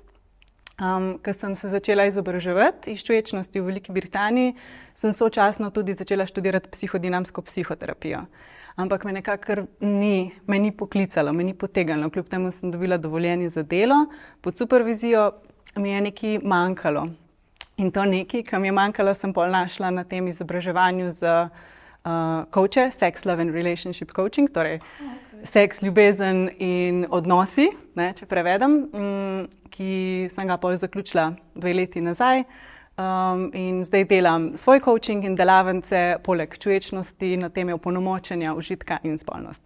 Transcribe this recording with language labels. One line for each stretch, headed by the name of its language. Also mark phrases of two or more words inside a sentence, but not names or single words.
Slovenian: Ko sem se začela izobraževati iz čuječnosti v Veliki Britaniji, sem sočasno tudi začela študirati psihodinamsko psihoterapijo. Ampak me nekako ni poklicalo, me ni potegnilo. Kljub temu sem dobila dovoljenje za delo, pod supervizijo mi je nekaj manjkalo. In to nekaj, kar mi je manjkalo, sem pol našla na tem izobraževanju za coache,
English: sex, love and relationship coaching,
Slovenian: torej seks, ljubezen in odnosi, ne, če prevedem, ki sem ga pol zaključila 2 leti nazaj. In zdaj delam svoj coaching in delavnice, poleg čuječnosti, na teme opolnomočenja, užitka in spolnosti.